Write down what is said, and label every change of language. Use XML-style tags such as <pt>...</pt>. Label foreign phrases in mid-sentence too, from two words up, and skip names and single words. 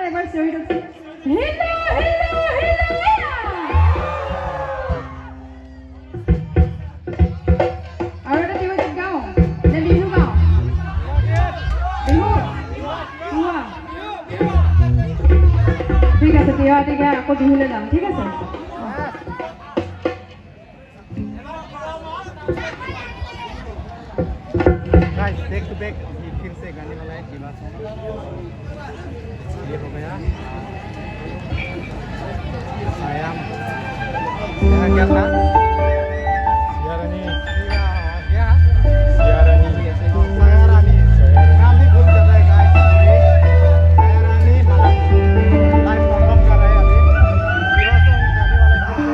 <as>চিঞৰি দিয়কচোন</as> <en>hello hello hello'</en> <as>আৰু এটা বিহু গীত গাওঁ নে বিহু গাওঁ বিহু গোৱা ঠিক আছে তিৱাটিকে আকৌ বিহুলৈ যাম ঠিক আছে</as> <hi>गाइस</hi> <en>back to back</en> <hi>फिर से गाने वाला है जीवा सॉन्ग ये हो गया आयाम क्या था सियारानी क्या सियारानी सियारानी नाम भी भूल जाता है गाइस सियारानी मतलब</hi> <en>live perform</en> <hi>कर रहे हैं अभी जीवा सॉन्ग गाने वाला है</hi>